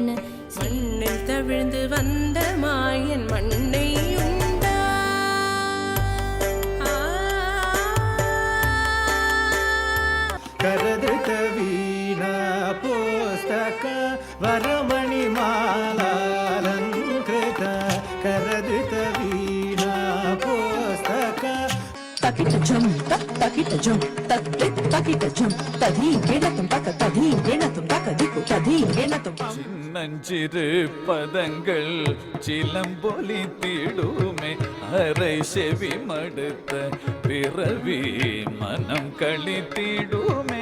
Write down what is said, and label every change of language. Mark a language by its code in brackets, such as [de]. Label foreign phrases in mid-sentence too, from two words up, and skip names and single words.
[ta] மண்ணில் தவிழ்ந்து வந்த மாயன் மண்ணை உண்டா [sa] करदृत वीणा पुस्तक वरमणि मालालंकृत करदृत वीणा पुस्तक तकिट जम तकिट जम तकिट जम तधी गेणतुम तक तधी गेणतुम तक दिक्कु तधी गेणतुम [ta] சின்னஞ்சிறு பதங்கள் சிலம்பொலி தீடுமே அரை செவி மடுத்த பிறவி மனம் கழித்திடுமே